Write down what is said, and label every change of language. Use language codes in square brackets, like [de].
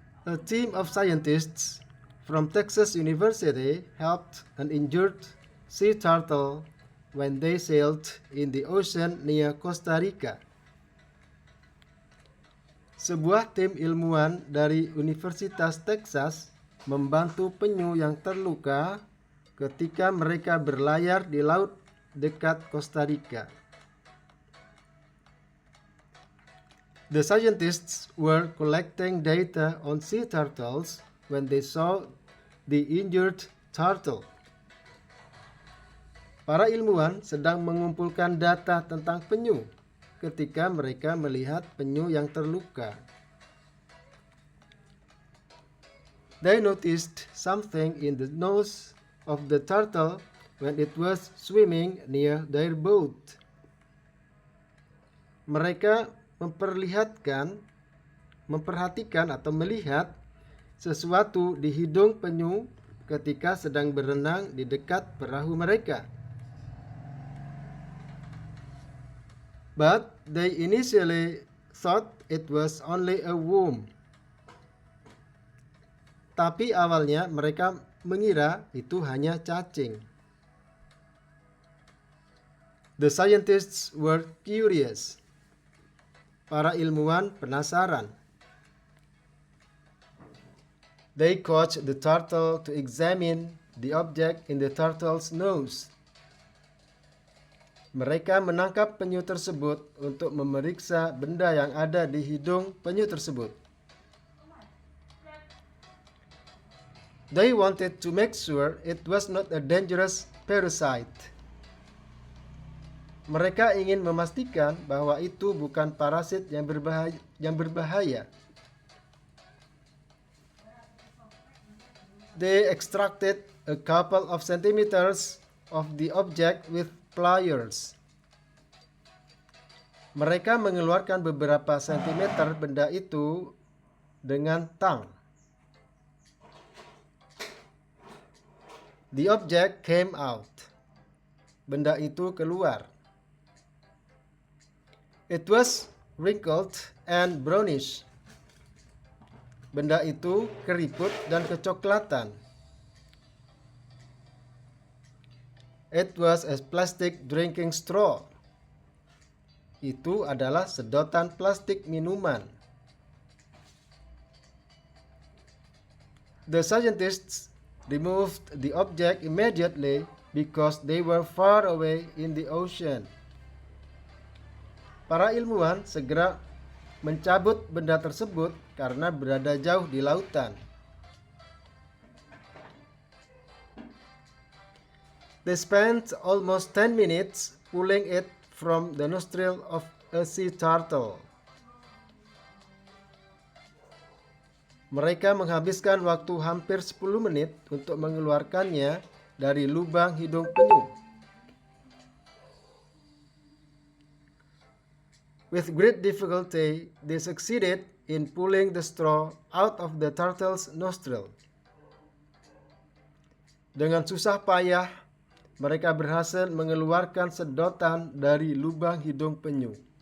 [en] A team of scientists from Texas University helped an injured sea turtle when they sailed in the ocean near Costa Rica. [id] Sebuah tim ilmuwan dari Universitas Texas membantu penyu yang terluka ketika mereka berlayar di laut dekat Costa Rica. [en] The scientists were collecting data on sea turtles when they saw the injured turtle. [id] Para ilmuwan sedang mengumpulkan data tentang penyu ketika mereka melihat penyu yang terluka. [en] They noticed something in the nose of the turtle when it was swimming near their boat. [id] Mereka memperhatikan atau melihat sesuatu di hidung penyu ketika sedang berenang di dekat perahu mereka. [en] But they initially thought it was only a worm. [id] Tapi awalnya mereka mengira itu hanya cacing. [en] The scientists were curious. [id] Para ilmuwan penasaran. [en] They caught the turtle to examine the object in the turtle's nose. [id] Mereka menangkap penyu tersebut untuk memeriksa benda yang ada di hidung penyu tersebut. [en] They wanted to make sure it was not a dangerous parasite. [id] Mereka ingin memastikan bahwa itu bukan parasit yang berbahaya. [en] They extracted a couple of centimeters of the object with pliers. [id] Mereka mengeluarkan beberapa sentimeter benda itu dengan tang. [en] The object came out. [id] Benda itu keluar. [en] It was wrinkled and brownish. [id] Benda itu keriput dan kecoklatan. [en] It was a plastic drinking straw. [id] Itu adalah sedotan plastik minuman. [en] The scientists removed the object immediately because they were far away in the ocean. [id] Para ilmuwan segera mencabut benda tersebut karena berada jauh di lautan. [en] They spent almost 10 minutes pulling it from the nostril of a sea turtle. [id] Mereka menghabiskan waktu hampir 10 menit untuk mengeluarkannya dari lubang hidung penyu. [en] With great difficulty, they succeeded in pulling the straw out of the turtle's nostril. [id] Dengan susah payah, mereka berhasil mengeluarkan sedotan dari lubang hidung penyu.